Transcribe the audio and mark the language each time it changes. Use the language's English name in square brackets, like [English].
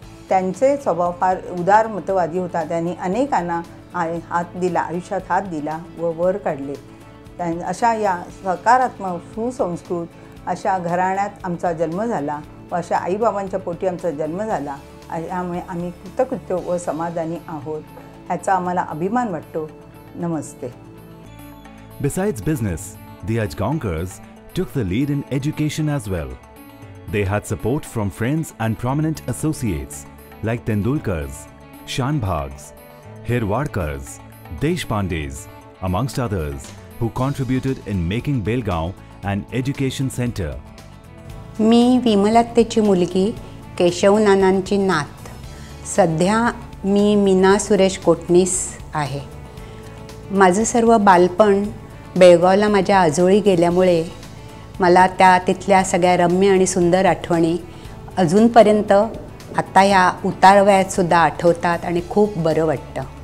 [Marathi] त्यांचे स्वभाव फार उदार मतवादी होता. त्यांनी अनेकांना हात दिला, आयुष्यात हात दिला व वर काढले. अशा या सकारात्मक सुसंस्कृत अशा घराण्यात आमचा जन्म झाला व अशा आईबाबांच्या पोटी आमचा जन्म झाला. त्यामुळे आम्ही कृतकृत्य व समाधानी आहोत. ह्याचा आम्हाला अभिमान वाटतो. नमस्ते. [English] Besides business, the Ajgaonkars took the lead in education as well. They had support from friends and prominent associates like Tendulkars, Shanbhags, Hirwadkars, Deshpandes, amongst others, who contributed in making Belgaum an education center. [Marathi] मी विमलात्तेची मुलगी, केशवनानांची नात. सध्या मी मीना सुरेश कोटणीस आहे. माझं सर्व बालपण बेळगावला माझ्या आजोळी गेल्यामुळे मला तिथल्या सगळ्या रम्य आणि सुंदर आठवणी अजूनपर्यंत आता या उतारवयातसुद्धा आठवतात आणि खूप बरं वाटतं.